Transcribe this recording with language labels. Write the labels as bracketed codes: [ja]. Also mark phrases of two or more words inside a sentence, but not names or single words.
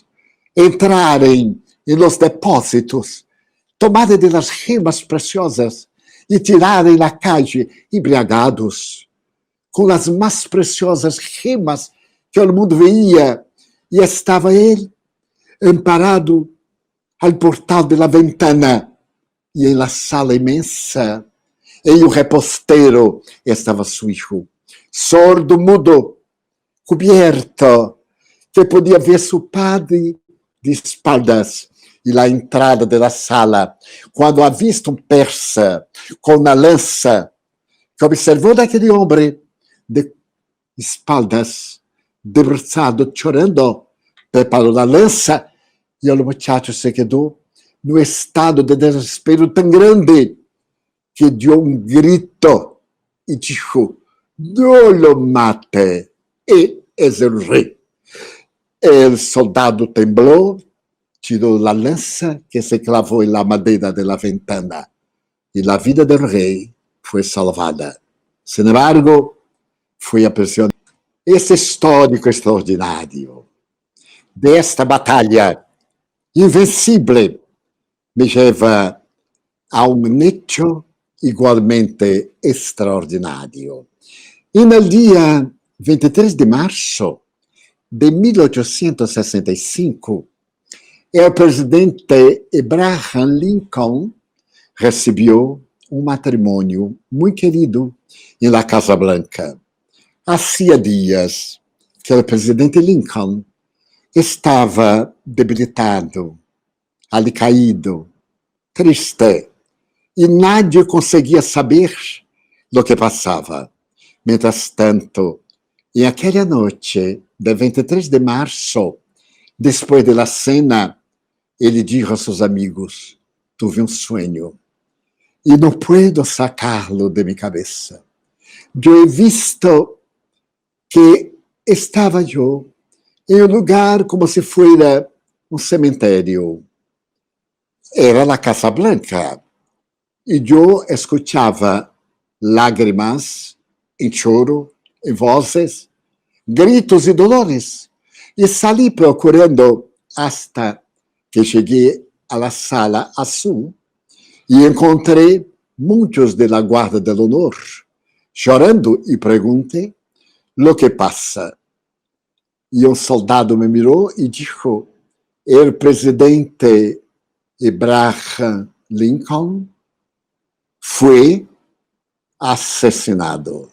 [pt] Entrarem em los depósitos, tomarem [es] de las gemas [pt] preciosas e tirarem na calle embriagados, com as mais preciosas gemas que o mundo veía, e estava ele amparado [es] al portal de la ventana, [pt] e [es] em la sala [pt] imensa, em o reposteiro estava seu filho, sordo, mudo, cubierto, que podia ver seu padre [es] de espaldas, [pt] e na entrada da sala, quando avista um persa com uma lança, que observou daquele homem [es] de espaldas, [pt] debruçado, chorando, preparou a lança, e o muchacho se quedou no estado de desespero tão grande que deu um grito e disse: [es] "Não lo mate, [pt] e [es] es el rei." [pt] O soldado temblou, tirou a lança que se clavou na madeira da ventana, e a vida do rei foi salvada. [es] Sin embargo, [pt] foi aprisionado. Esse histórico extraordinário desta batalha invencível me leva a um hecho igualmente extraordinário. E no dia 23 de março de 1865, o presidente Abraham Lincoln recebeu um matrimônio muito querido em la Casa Blanca. Hacía dias que o presidente Lincoln estava debilitado, alicaído, triste, e nadie conseguia saber do que passava. [es] Mientras tanto, [pt] em aquela noite de 23 de março, depois da cena, ele disse a seus amigos: "Tuve um sonho e não [es] puedo sacarlo [pt] de minha cabeça. Eu [es] he visto [pt] que estava eu em um lugar como se fosse um cemitério. Era a Casa Blanca. E eu escutava lágrimas, em choro, em vozes, gritos e dolores. E saí procurando hasta que cheguei à sala azul e encontrei muitos da guarda [es] del honor, [pt] chorando, e perguntei [es] lo que [pt] passa. E um soldado me mirou e disse: "O presidente Abraham Lincoln foi assassinado."